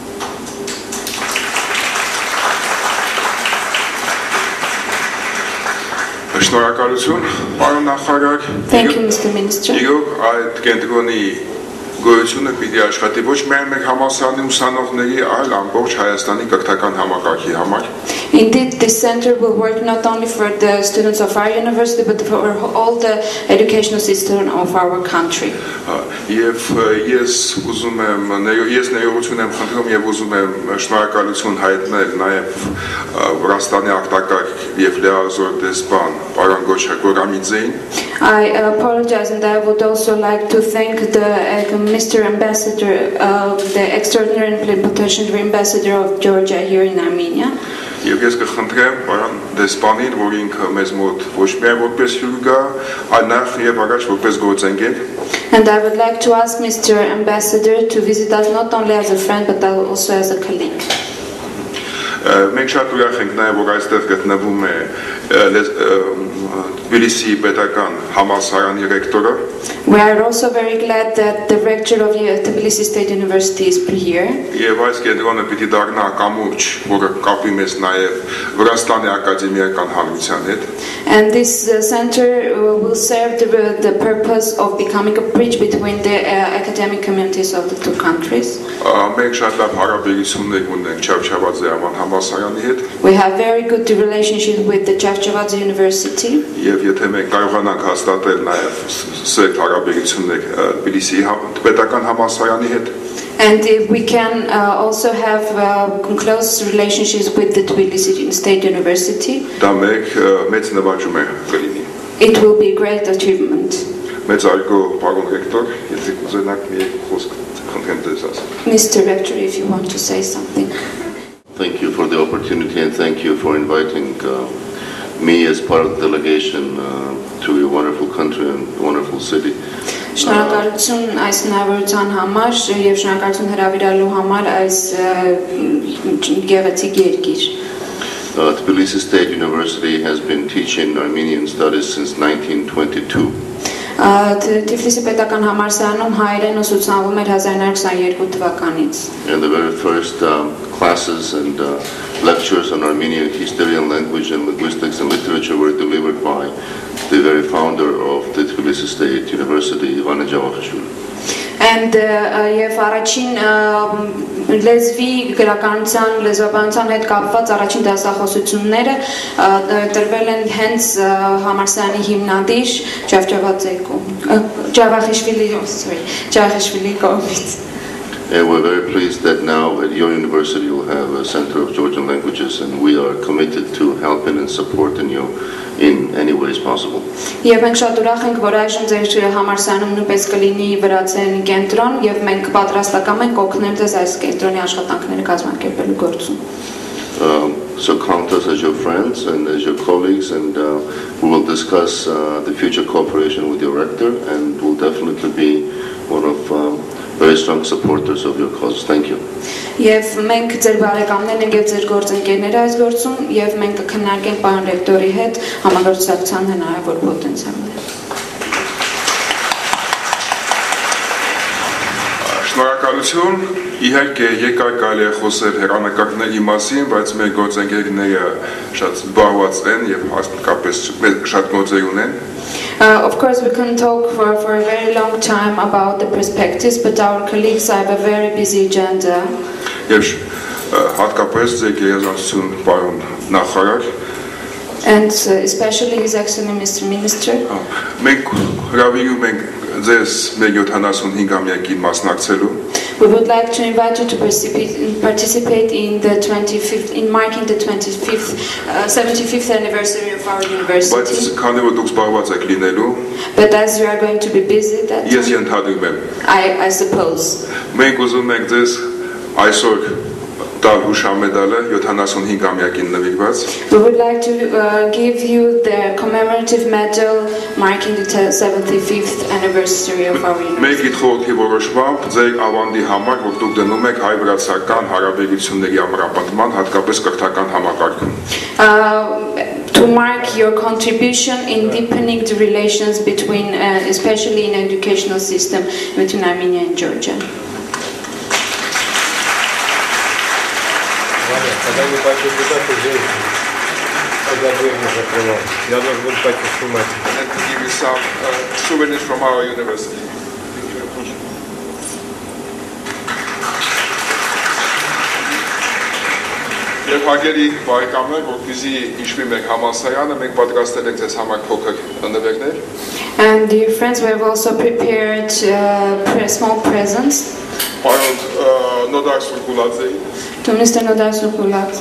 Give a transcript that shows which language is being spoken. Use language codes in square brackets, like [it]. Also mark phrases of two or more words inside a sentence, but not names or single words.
[hy] Շնորհակալություն, պարոն նախարար։ [en] Thank you, Mr. Minister. [hy] Իրոք այդ կենտրոնի գոյությունը պիտի աշխատի ոչ միայն մեր համալսարանի ուսանողների, այլ ամբողջ Հայաստանի կրթական համակարգի համար։ [en] Indeed, this center will work not only for the students of our university, but for all the educational system of our country. [hy] Եվ ես ուզում եմ ներողություն եմ խնդրում եւ ուզում եմ շնորհակալություն հայտնել նաեւ Վրաստանի արտակարգ եւ լիազոր դեսպան պարոն Գոչակորամիձեին. [en] I apologize, and I would also like to thank Mr. Ambassador, the extraordinary and plenipotentiary ambassador of Georgia here in Armenia. [hy] Եվ ես կխնդրեմ պարոն դեսպանին, որ ինքը մեզ մոտ ոչ միայն որպես հյուր գա, այլ նաև եւ առաջ որպես գործընկեր։ [en] And I would like to ask Mr. Ambassador to visit us not only as a friend but also as a colleague. [hy] Մենք շատ ուրախ ենք նաև որ այստեղ գտնվում է Tbilisi պետական համալսարանի ռեկտորը. [en] We are also very glad that the rector of Tbilisi State University is here. [hy] Եվ այս կենտրոնը պիտի դառնա կամուրջ, որը կապի մեզ նաև Վրաստանի ակադեմիական հանրության հետ. [en] And this center will serve the purpose of becoming a bridge between the academic communities of the two countries. [hy] Մենք շատ լավ հարաբերություններ ունենք Չավչավաձե անվան համալսարանի հետ. [en] We have very good relationship with the Chavchavadze University. [hy] Եվ եթե մենք կարողանանք հաստատել նաև սերտ հարաբերություններ Tbilisi պետական համալսարանի հետ. [en] And if we can also have close relationships with the Tbilisi State University, [hy] մեծ նվաճում է կլինի. [en] It will be a great achievement. [hy] Մեծ արգո պարոն ռեկտոր, եթե կուզենաք մի խոսք խնդրեմ ձեզ ասել. [en] Mr. Rector, if you want to say something. Thank you for the opportunity and thank you for inviting me as part of the delegation to your wonderful country and wonderful city. [hy] Շնորհակալություն այս հնարավորության համար եւ շնորհակալություն հրավիրելու համար այս գեղեցիկ երկիր. [en] Tbilisi State University has been teaching Armenian studies since 1922. [hy] Tiflisi պետական համալսարանում հայերեն ուսուցանվում էր 1922 թվականից. [en] And the very first classes and lectures on Armenian history and language and linguistics and literature were delivered by the very founder of the Tbilisi State University, Ivan Ջավախishvili. [hy] And եւ առաջին լեզվի գրականության, լեզվաբանության հետ կապված առաջին դասախոսությունները տրվել են հենց համալսարանի հիմնադիր Ջավախիշվիլի կողմից. [en] And we're very pleased that now at your university you have a Center of Georgian Languages and we are committed to helping and supporting you in any ways possible. [hy] Եվ մենք շատ ուրախ ենք, որ այժմ ձեր համալսարանում նույնպես կլինի վրացերենի կենտրոն եւ մենք պատրաստական ենք օգնել ձեզ այս կենտրոնի աշխատանքները կազմակերպելու գործում. [en] So count us as your friends and as your colleagues and we will discuss the future cooperation with your rector and we'll definitely be one of very strong supporters of your cause. Thank you. [hy] Եվ մենք ձեր բարեկամներն ենք եւ ձեր գործընկերները այս գործում եւ մենք կքննարկենք պարոն ռեկտորի հետ համագործակցության հնարավոր պոտենցիալները. Շնորհակալություն, իհարկե երկար կարելի է խոսել հեռանկարների մասին, բայց մեր գործընկերները շատ զբաղված են եւ հատկապես շատ գործեր ունեն։ [en] Of course, we can talk for a very long time about the perspectives, but our colleagues have a very busy agenda. [hy] Եվ հատկապես ձեր գերազանցություն պարոն նախարար։ [en] And especially His Excellency Mr. Minister. [hy] Մենք հրավիրում ենք ձեզ մեր 75-ամյակին մասնակցելու։ [en] We would like to invite you to participate in the 25th, in marking the 75th anniversary of our university. [hy] Բայց քանի որ դուք զբաղված եք լինելու, [en] But as you are going to be busy that [hy] ես ենթադրում եմ։ [en] I suppose. [hy] Մենք ուզում ենք ձեզ այսօր տալ հուշամեդալը 75-ամյակին նվիրված։ [en] We would like to give you the commemorative medal marking the 75th anniversary of our university. [hy] Մեկ իշխողի որոշմամբ ձեր ավանդի համար, որ դուք դնում եք հայ-վրացական հարաբերությունների ամրապնդման, հատկապես կրթական համակարգում։ [en] To mark your contribution in deepening the relations between, especially in educational system between Armenia and Georgia. [ru] Когда не пойду туда, то здесь, когда дверь не закрывал. Я должен был пойти снимать. [en] And to give you some souvenirs from our university. [hy] Եվ հարգելի բարեկամներ, որպեսզի հիշվի մեր համալսարանը, մենք պատրաստել ենք ձեզ համար փոքր նվերներ։ [en] And dear friends, we have also prepared small presents. [hy] Պարոն Նոդար Սուրկուլաձեի, [en] To Mr. Nodar Surkuladze.